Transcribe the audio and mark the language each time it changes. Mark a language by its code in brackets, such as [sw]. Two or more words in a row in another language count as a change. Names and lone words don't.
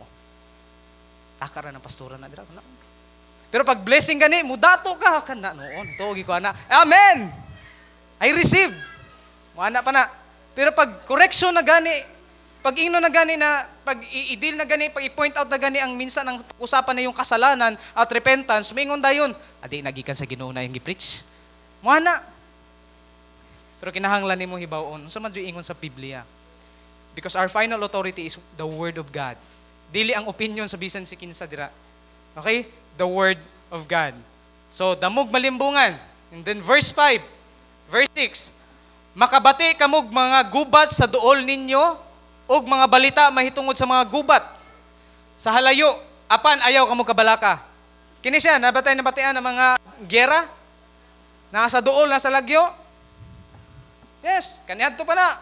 [ceb] Taka ra ng pastora na dira na. Pero pag blessing gani, mudato ka kana noon. Tuogi ko ana. Amen. [en] I receive. [ceb] Mo ana pa na. Pero pag correction na gani, pag ingno na gani na, pag i-deal na gani, pag i-point out na gani ang [tl] minsan ang usapan na yung kasalanan at repentance, [ceb] maingon dayon, adi nagikan sa Ginoo na yung gi-preach. Mo ana. Pero kinahanglan nimo hibawon. Unsa man ingon sa Biblia? [en] Because our final authority is the Word of God. [ceb] Dili ang opinion sa bisan si kinsa dira. [en] Okay? The Word of God. So, [ceb] damog malimbungan. [en] And then verse 5, verse 6, [ceb] makabati kamog mga gubat sa duol ninyo, og mga balita mahitungod sa mga gubat. Sa halayo, apan ayaw kamo kabalaka. Kini siya, nabatayan ng mga gera, nasa duol, nasa lagyo. Yes, kaniadto pa na.